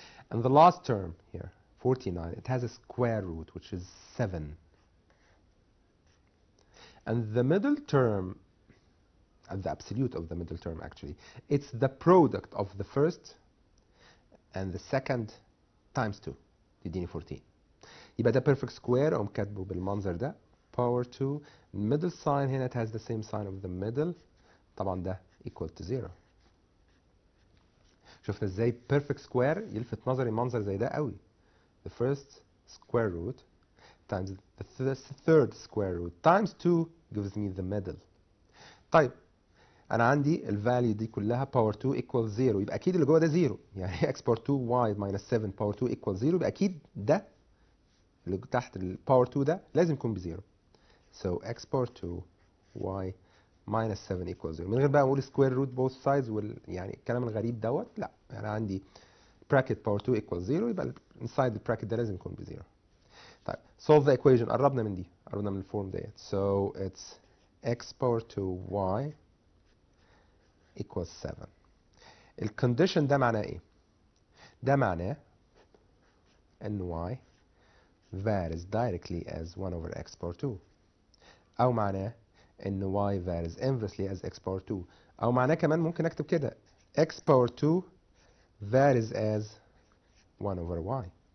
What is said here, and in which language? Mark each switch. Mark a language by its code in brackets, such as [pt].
[en] And the last term here, 49, it has a square root, which is 7. And the middle term, the absolute of the middle term actually, it's the product of the first and the second times 2. [ar] يديني 14. يبقى ده perfect square أقوم كاتبه بالمنظر ده power 2. [en] middle sign [ar] هنا [en] it has the same sign of the middle. [ar] طبعا ده [en] equal to 0. [ar] شفنا ازاي perfect square يلفت نظري منظر زي ده قوي. [en] The first square root times the third square root times 2 gives me the middle. [ar] طيب انا عندي الفاليو دي كلها باور 2 [en] equals 0، [ar] يبقى اكيد اللي جوه ده 0. يعني x باور 2 [en] y minus 7 [ar] باور 2 [en] equals 0، [ar] يبقى اكيد ده اللي تحت الباور 2 ده لازم يكون ب0. [en] So x [ar] باور [en] 2 y minus 7 equals 0. [ar] من غير بقى اقول [en] square root both sides [ar] يعني الكلام الغريب دوت، لا انا عندي bracket باور 2 [en] equals 0، [ar] يبقى inside البراكت ده لازم يكون ب0. طيب [en] solve the equation. [ar] قربنا من دي، قربنا من الفورم ديت. [en] So it's x power 2 y equals 7. [ar] الكونديشن ده معناه ايه؟ ده معناه ان [en] y varies directly as 1 over x power 2، [ar] او معناه ان [en] y varies inversely as x power 2، [ar] او معناه كمان ممكن اكتب كده [en] x power 2 varies as 1 over y.